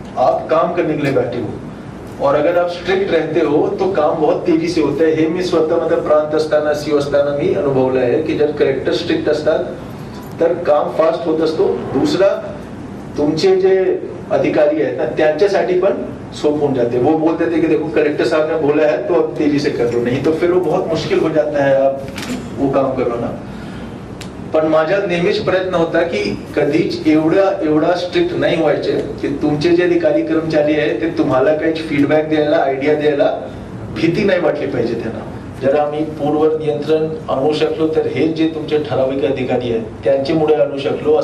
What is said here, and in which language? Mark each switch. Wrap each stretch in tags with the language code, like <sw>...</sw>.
<hi>आप काम करने के लिए बैठे हो और अगर आप स्ट्रिक्ट रहते हो तो काम बहुत तेजी से होता है।</hi> <mr>हे मी स्वतः मतलब प्रांत असताना सीओ असताना मी अनुभवलं आहे की जर कलेक्टर स्ट्रिक्ट असतात तर काम फास्ट होत असतो। दूसरा, तुमचे जे अधिकारी आहेत ना त्यांच्यासाठी पण सोप होऊन जाते।</mr> <hi>वो बोलते थे कि देखो कलेक्टर साहब ने बोला है तो अब तेजी से कर लो, नहीं तो फिर वो बहुत मुश्किल हो जाता है आप वो काम करो ना।</hi> <mr>पण माझा नेहमीच प्रयत्न होता की कधीच एवढा स्ट्रिक्ट नाही व्हायचे की तुमचे जे अधिकारी कर्मचारी आहेत ते तुम्हाला काही फीडबॅक द्यायला, आयडिया द्यायला भीती नाही वाटली पाहिजे त्यांना। जर आम्ही पूर्व नियंत्रण आणू शकलो तर हे जे तुमचे ठराविक अधिकारी आहेत त्यांच्यामुळे आणू शकलो।</mr>